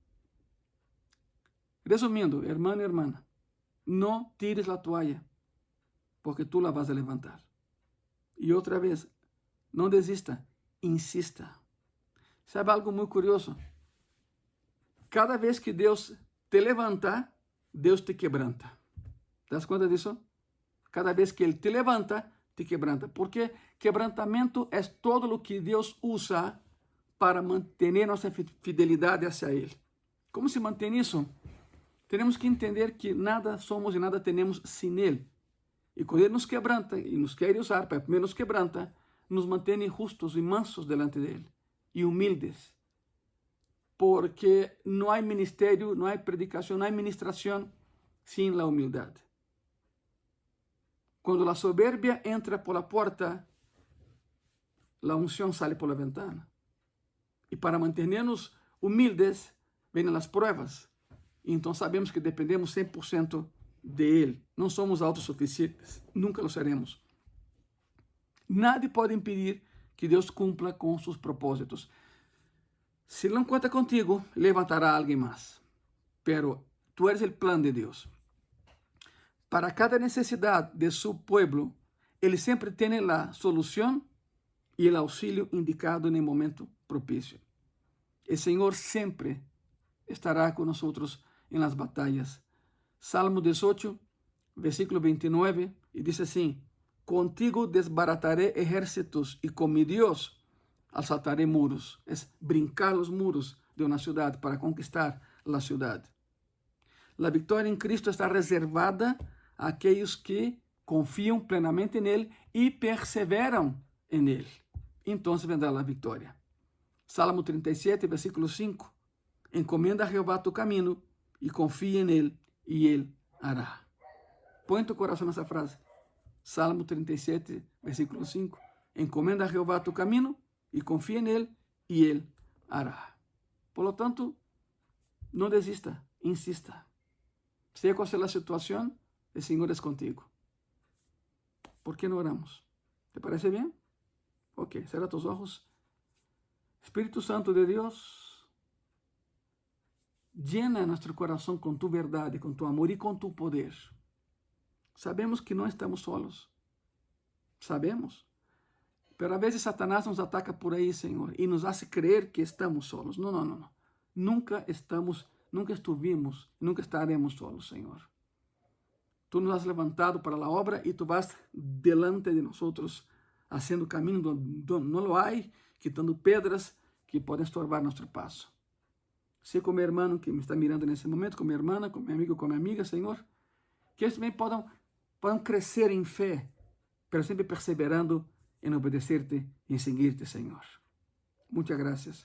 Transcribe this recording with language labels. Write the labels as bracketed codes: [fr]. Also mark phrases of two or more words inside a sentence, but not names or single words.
[es] Resumiendo, hermano y hermana, no tires la toalla, porque tú la vas a levantar. Y otra vez, no desista, insista. ¿Sabe algo muy curioso? Cada vez que Deus te levanta, Deus te quebranta. ¿Te das cuenta de eso? Cada vez que Él te levanta, te quebranta. Porque quebrantamento es todo lo que Deus usa para mantener nuestra fidelidad hacia Él. [pt] ¿Cómo se mantém isso? Temos que entender que nada somos e nada temos sem Ele. E quando Ele nos quebranta e nos quer usar, para primeiro nos quebranta, nos mantém justos e mansos delante dele e humildes. Porque não há ministério, não há predicação, não há ministração sem a humildade. [es] Quando a soberbia entra por la porta, a unção sale por la ventana. [pt] E para manter-nos humildes, vêm as pruebas. Então sabemos que dependemos 100% de Ele. Não somos autossuficientes, [es] nunca lo seremos. [pt] Nada pode impedir que Deus cumpra com seus propósitos. Se Ele não conta contigo, levantará alguém mais. [es] Pero tu eres [pt] o plano de Deus. Para cada necessidade de seu povo, Ele sempre tem a solução e o auxílio indicado no momento propício. O Senhor sempre estará com nós em [es] las batallas. [pt] Salmo 18, versículo 29, e diz assim: [es] Contigo desbarataré ejércitos e com mi Dios alçaré muros. [pt] É brincar os muros de uma cidade para conquistar a cidade. A vitória em Cristo está reservada a aqueles que confiam plenamente nele e perseveram em ele. Então vendrá a vitória. Salmo 37, versículo 5. Encomenda a Jeová tu caminho e confia nele, e ele hará. Põe tu coração nessa frase. Salmo 37, versículo 5. Encomenda a Jeová tu caminho e confia nele, e ele hará. [es] Por lo tanto, [pt] não desista, insista. Seja qual seja a situação, o Senhor é contigo. ¿Por que não oramos? ¿Te parece bem? [es] Ok, cierra tus ojos. Espíritu Santo de Deus, llena nuestro corazón con tu verdad, con tu amor y con tu poder. Sabemos que no estamos solos. Sabemos. Pero a veces Satanás nos ataca por ahí, Señor, y nos hace creer que estamos solos. No, no, no, no. Nunca estuvimos, nunca estaremos solos, Señor. Tú nos has levantado para la obra y tú vas delante de nosotros, haciendo camino donde no lo hay, quitando [pt] pedras que podem estorbar nosso passo. Sei com meu irmão que me está mirando nesse momento, com minha irmã, com meu amigo, com minha amiga, Senhor, que eles também possam crescer em fé, mas sempre perseverando em obedecer-te e em seguir-te, Senhor. Muitas graças.